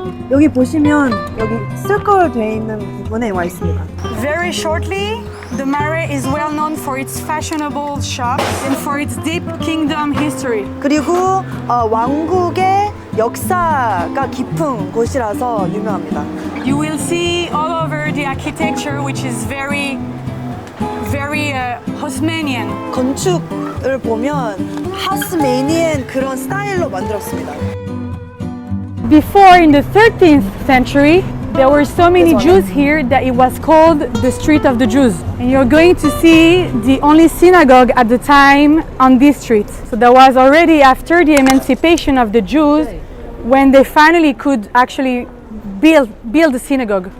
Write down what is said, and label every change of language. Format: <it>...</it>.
<ko>여기 보시면 여기 서클 되어 있는 부분에 와 있습니다.</ko> <en>Very shortly, the Marais is well known for its fashionable shops and for its deep kingdom history.</en> <ko>그리고 왕국의 역사가 깊은 곳이라서 유명합니다.</ko> <en>You will see all over the architecture, which is very Haussmannian.</en> <ko>건축을 보면 하우스메니엔 그런 스타일로 만들었습니다.</ko> <en>Before, in the 13th century, there were so many Jews here that it was called the Street of the Jews. And you're going to see the only synagogue at the time on this street. So that was already after the emancipation of the Jews when they finally could actually build a synagogue.</en>